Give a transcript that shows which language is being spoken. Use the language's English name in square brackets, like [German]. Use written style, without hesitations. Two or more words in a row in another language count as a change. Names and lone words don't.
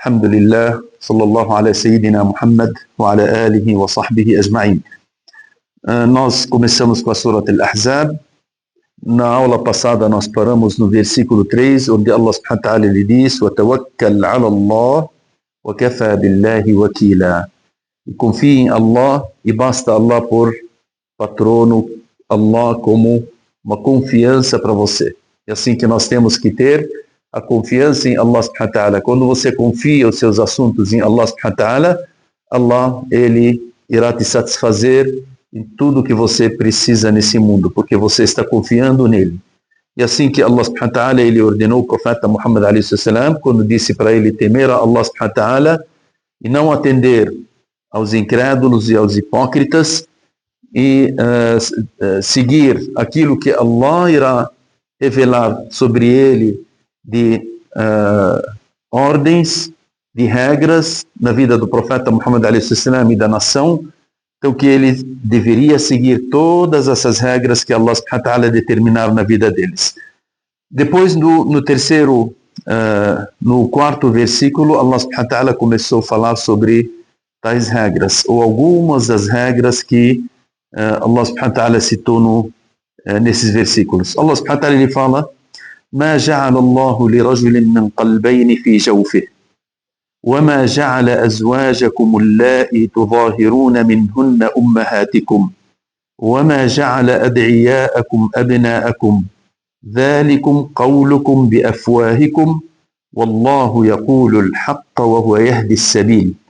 [Arabic] الحمد لله، صلى الله على سيدنا محمد وعلى آله وصحبه أجمعين. [Portuguese] Nós começamos com a Surat Al-Ahzab. Na aula passada nós paramos no versículo 3, onde Allah [Arabic] سبحانه وتعالى [Portuguese] lhe diz: [Arabic] وَتَوَكَّلْ عَلَى اللَّهِ وَكَفَى بِاللَّهِ وَكِيلًا. [Portuguese] E confie em Allah e basta Allah por patrono, Allah como uma confiança para você. É assim que nós temos que ter a confiança em Allah [Arabic] سبحانه وتعالى. [Portuguese] Quando você confia os seus assuntos em Allah [Arabic] سبحانه وتعالى, [Portuguese] Allah, Ele irá te satisfazer em tudo que você precisa nesse mundo, porque você está confiando nele. E assim que Allah [Arabic] سبحانه وتعالى, [Portuguese] Ele ordenou o profeta Muhammad [Arabic] عليه السلام, [Portuguese] quando disse para ele temer a Allah [Arabic] سبحانه وتعالى [Portuguese] e não atender aos incrédulos e aos hipócritas e seguir aquilo que Allah irá revelar sobre ele de ordens, de regras na vida do profeta Muhammad a.s. e da nação, então que ele deveria seguir todas essas regras que Allah [Arabic] سبحانه وتعالى [Portuguese] determinaram na vida deles. Depois no quarto versículo, Allah [Arabic] سبحانه وتعالى [Portuguese] começou a falar sobre tais regras, ou algumas das regras que Allah [Arabic] سبحانه وتعالى [Portuguese] citou nesses versículos. Allah [Arabic] سبحانه وتعالى [Portuguese] ele fala: [Arabic] ما جعل الله لرجل من قلبين في جوفه وما جعل أزواجكم اللائي تظاهرون منهن أمهاتكم وما جعل أدعياءكم أبناءكم ذلكم قولكم بأفواهكم والله يقول الحق وهو يهدي السبيل